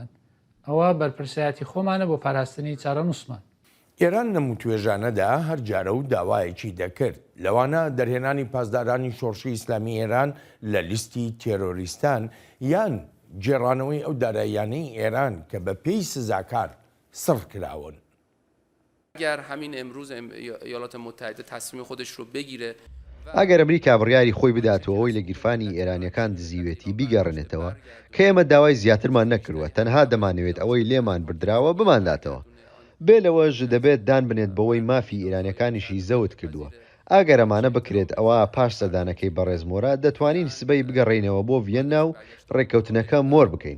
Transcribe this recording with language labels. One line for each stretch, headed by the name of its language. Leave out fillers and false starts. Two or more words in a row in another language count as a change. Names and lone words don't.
Central Kurdish: ئەوە بەرپرسیارەتی خۆمانە بۆ پاراستنی چارەنووسمان. ئێران لە توێژانەدا هەر جارە و داوایەکی دەکرد لەوانە دەرهێنانی پاسدارانی شۆڕشی ئیسلامی ئێران لە لیستی تێرۆریستان یان جێڕانەوەی ئەو داراییانەی ئێران کە بە پێی سزاکار سڕ کراون.
Persian: اگر همین امروز ایالات متحده تصمیم خودش رو بگیره
Central Kurdish: ئەگەر ئەمریکا بڕیاری خۆی بداتەوە ئەوی لە گیرفانی ئێرانیەکان دزیوێتی بیگەڕێنێتەوە کە ئێمە داوای زیاترمان نەکردووە تەنها دەمانەوێت ئەوەی لێمان بردراوە بمانداتەوە. بێ لەوەش دەبێت دان بنێت بەوەی مافی ئێرانیەکانیشی زەوت کردووە. ئەگەر ئەمانە بکرێت ئەوە پاش سەردانەکەی بەڕێزمۆرە دەتوانین سبەی بگەڕێنەوە بۆ ڤێننا و ڕێککەوتنەکە مۆر بکەین.